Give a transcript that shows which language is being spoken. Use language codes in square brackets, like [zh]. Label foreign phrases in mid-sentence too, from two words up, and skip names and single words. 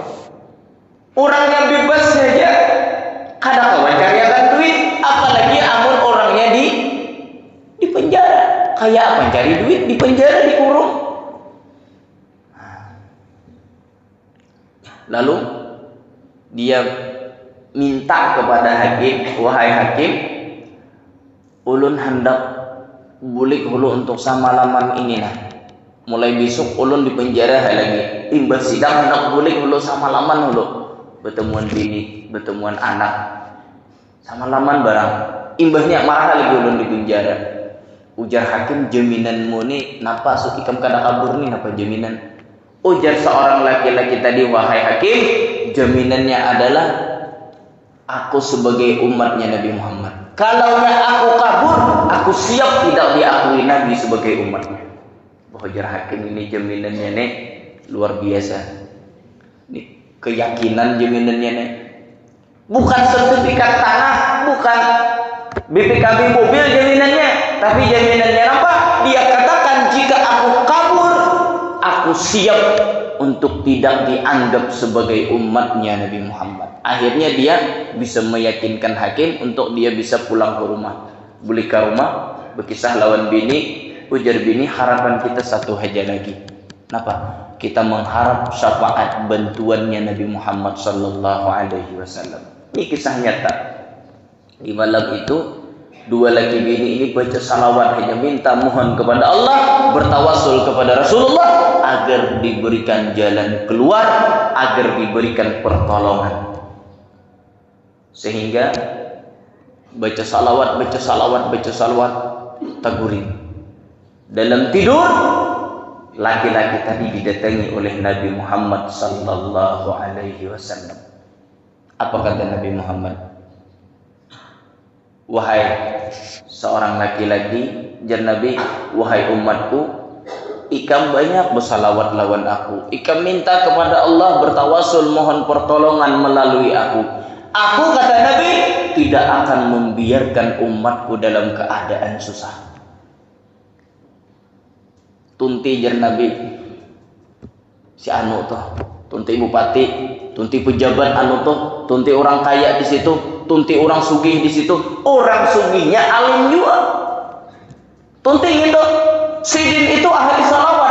[bjn] Orang yang bebas saja kadang kawan carikan duit, apalagi amun orangnya di penjara. [id] Kayak apa cari duit di penjara, dikurung. Lalu dia minta kepada hakim, wahai hakim, [bjn] ulun hendak bulik hulu untuk samalaman ini nah. Mulai besok ulun di penjara lagi. Imbas sidang hendak bulik hulu samalaman hulu. Bertemuan bini, bertemuan anak, samalaman barang. Imbasnya marah lagi ulun di penjara. Ujar hakim, jaminanmu ni napa sok ikam kada kabur ni napa jaminan? Ujar seorang laki-laki tadi, wahai hakim, [id] jaminannya adalah aku sebagai umatnya Nabi Muhammad. Kalau aku kabur, aku siap tidak diakui Nabi sebagai umatnya. Ujar hakim, ini jaminannya nih luar biasa. Ini keyakinan jaminannya nih. Bukan sertifikat tanah, bukan BPKB mobil jaminannya, tapi jaminannya apa? Dia katakan jika aku kabur, aku siap untuk tidak dianggap sebagai umatnya Nabi Muhammad. Akhirnya dia bisa meyakinkan hakim untuk dia bisa pulang ke rumah. [bjn] Balik ke rumah, berkisah lawan bini. Ujar bini, harapan kita satu aja lagi. [id] Kenapa? Kita mengharap syafaat bantuannya Nabi Muhammad [ar] صلى الله عليه وسلم. [id] Ini kisah nyata. Di malam itu dua laki bini ini baca salawat, hanya minta mohon kepada Allah, bertawassul kepada Rasulullah agar diberikan jalan keluar, agar diberikan pertolongan. [bjn] Sehingga baca salawat taguring. [id] Dalam tidur laki-laki tadi didatangi oleh Nabi Muhammad [ar] صلى الله عليه وسلم. [id] Apa kata Nabi Muhammad? [bjn] Wahai seorang laki-laki, jar Nabi, wahai umatku, ikam banyak bersalawat lawan aku. [id] Ikam minta kepada Allah, bertawasul mohon pertolongan melalui aku. Aku kata Nabi tidak akan membiarkan umatku dalam keadaan susah. [bjn] Tunti jar Nabi, si anu toh, tunti bupati, tunti pejabat anu toh, tunti orang kaya di situ, tunti orang sugih di situ. Orang sugihnya alim juga. Tunti itu, sidin itu ahli salawat.